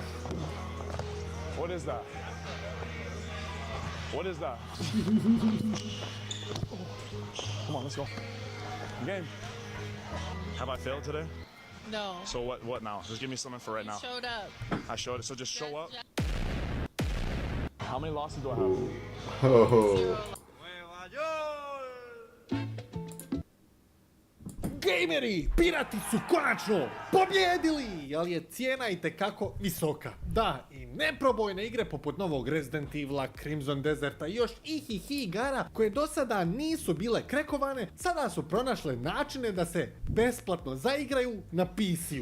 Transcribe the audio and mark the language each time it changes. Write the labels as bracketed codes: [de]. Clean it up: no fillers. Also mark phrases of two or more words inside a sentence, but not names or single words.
[en] What is that? What is that? Come on, let's go. Game. Have I failed today? No. So what now? Just give me something for right now. Showed up. I showed it, so just show up. Just- How many losses do I have? Oh. [hr] Gameri, pirati su konačno pobjedili, ali je cijena itekako visoka. Da, i neprobojne igre poput novog Resident Evila, Crimson Deserta i još ihihi igara koje do sada nisu bile krekovane, sada su pronašle načine da se besplatno zaigraju na PC-u.